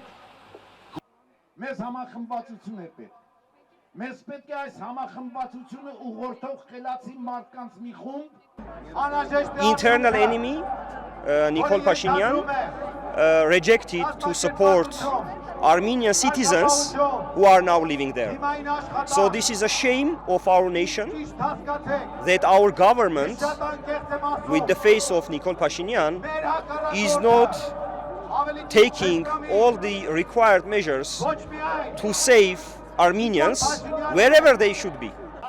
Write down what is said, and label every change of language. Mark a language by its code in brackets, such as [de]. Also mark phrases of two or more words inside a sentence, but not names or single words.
[hy] մեզ համախմբվածություն է պետք։ Մեզ պետք է այս համախմբվածությունը ուղղորդող խելացի մարդկանց մի խումբ [en] internal enemy, Nikol Pashinyan, rejected to support Armenian citizens who are now living there. So this is a shame of our nation that our government, with the face of Nikol Pashinyan, is not taking all the required measures to save Armenians wherever they should be.